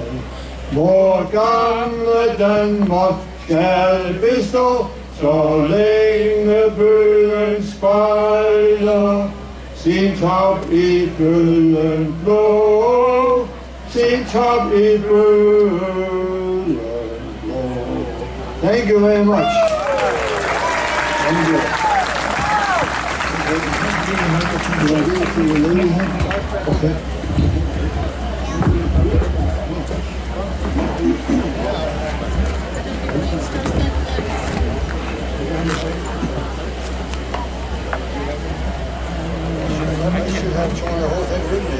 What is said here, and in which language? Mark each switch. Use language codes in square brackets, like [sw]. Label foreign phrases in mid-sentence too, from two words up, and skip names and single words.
[da] Hvor gamle Danmark skal bestå, så længe bøgen spejler sin top i bølgen blå, sin top i bølgen blå. [en] Thank you very much. Thank you. Okay. I should have torn the whole thing with me.